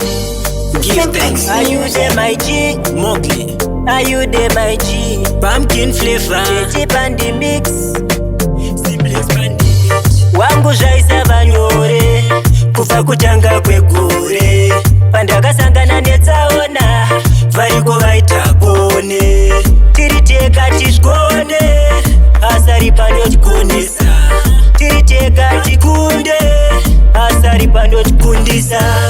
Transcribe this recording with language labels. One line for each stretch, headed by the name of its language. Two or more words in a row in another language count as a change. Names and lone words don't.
English: Give thanks. Are you there, my G? Mowgli. Are you there, my G? Pumpkin flavor. J J Pandi mix. Simplex Pandi mix.
Shona: Wangu zvaisava nyore, kubva kutanga kwegore. Pandakasangana netsaona, variko vaita bone. Tiri teka tizvigone, asari panotigonesa. Tiri teka tikunde, asari panotikundisa.